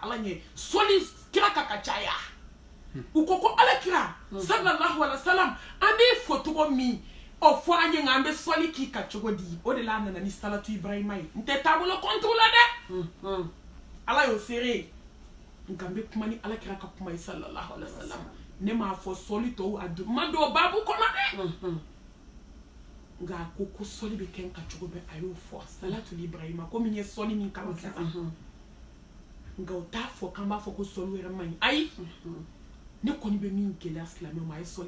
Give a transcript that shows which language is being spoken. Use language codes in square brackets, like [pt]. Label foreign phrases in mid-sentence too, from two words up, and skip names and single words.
[bm] ala ɲɛ sɔli kira ka caya u ko ko ala kira [ar] صلى الله عليه وسلم [bm] an bɛ fɔ cogo min o fɔ an ye nka an bɛ sɔli k'i ka cogo di o de la a nana ni [ar] صلاة إبراهيم [bm] ye n tɛ taabolo kɔntu la dɛ ala y'o seere nka n bɛ kuma ni ala kira ka kuma ye [ar] صلى الله عليه وسلم [bm] ne m'a fɔ sɔli tɔw a ma don baabu kɔnɔ dɛ nka a ko sɔli bɛ kɛ n ka cogo bɛɛ a y'o fɔ [ar] صلاة إبراهيم [bm] komi n ye sɔli min kalan sisan nka o t'a fɔ k'an b'a fɔ ko sɔli yɛrɛ man ɲi ayi ne kɔni bɛ min gɛlɛya silamɛw ma a ye sɔli